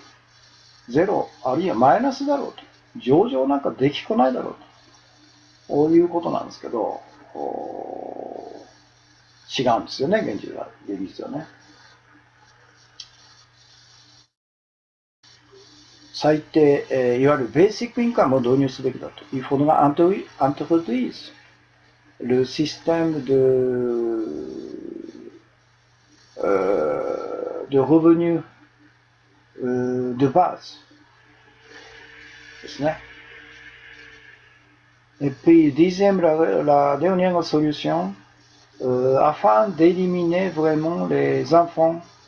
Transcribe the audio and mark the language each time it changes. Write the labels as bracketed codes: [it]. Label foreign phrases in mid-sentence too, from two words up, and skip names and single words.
[ja] ゼロ、あるいはマイナスだろうと。上場なんかできっこないだろうと。こういうことなんですけど、違うんですよね、現実はね。最低、いわゆるベーシックインカムを導入すべきだと。 [fr] Il faudra introduire le système de revenus de base [ja] ですね。 [fr] Et puis, dixième, la dernière solution, afin d'éliminer vraiment les enfants